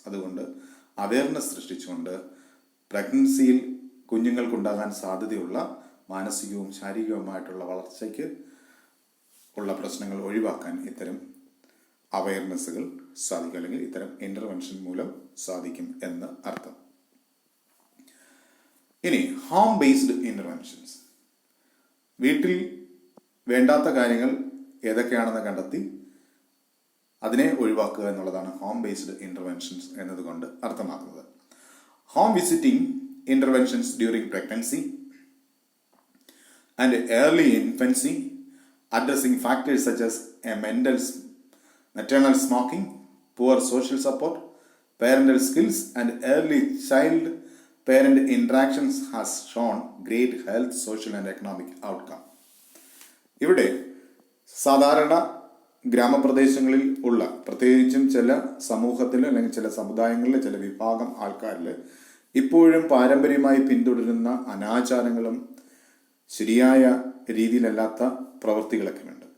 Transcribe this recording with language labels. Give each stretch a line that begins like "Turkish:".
Malayalam: അതുകൊണ്ട് അവയർനെസ് സൃഷ്ടിച്ചുകൊണ്ട് പ്രഗ്നൻസിയിൽ കുഞ്ഞുങ്ങൾക്കുണ്ടാകാൻ സാധ്യതയുള്ള മാനസികവും ശാരീരികവുമായിട്ടുള്ള വളർച്ചയ്ക്ക് ഉള്ള പ്രശ്നങ്ങൾ ഒഴിവാക്കാൻ ഇത്തരം അവയർനെസ്സുകൾ സാധിക്കും, അല്ലെങ്കിൽ ഇത്തരം ഇൻ്റർവെൻഷൻ മൂലം സാധിക്കും എന്ന് അർത്ഥം. ഇനി ഹോം ബേസ്ഡ് ഇൻ്റർവെൻഷൻസ്. വീട്ടിൽ വേണ്ടാത്ത കാര്യങ്ങൾ ഏതൊക്കെയാണെന്ന് കണ്ടെത്തി അതിനെ ഒഴിവാക്കുക എന്നുള്ളതാണ് ഹോം ബേസ്ഡ് ഇൻ്റർവെൻഷൻസ് എന്നതുകൊണ്ട് അർത്ഥമാക്കുന്നത്.
English: Home visiting interventions during pregnancy and early infancy, addressing factors such as a maternal smoking, poor social support, parental skills and early child-parent interactions has shown great health, social and economic outcome.
Malayalam: ഇവിടെ സാധാരണ ഗ്രാമപ്രദേശങ്ങളിൽ ഉള്ള, പ്രത്യേകിച്ചും ചില സമൂഹത്തിൽ അല്ലെങ്കിൽ ചില സമുദായങ്ങളിൽ ചില വിഭാഗം ആൾക്കാരിൽ ഇപ്പോഴും പാരമ്പര്യമായി പിന്തുടരുന്ന അനാചാരങ്ങളും ശരിയായ രീതിയിലല്ലാത്ത പ്രവൃത്തികളൊക്കെ ഉണ്ട്.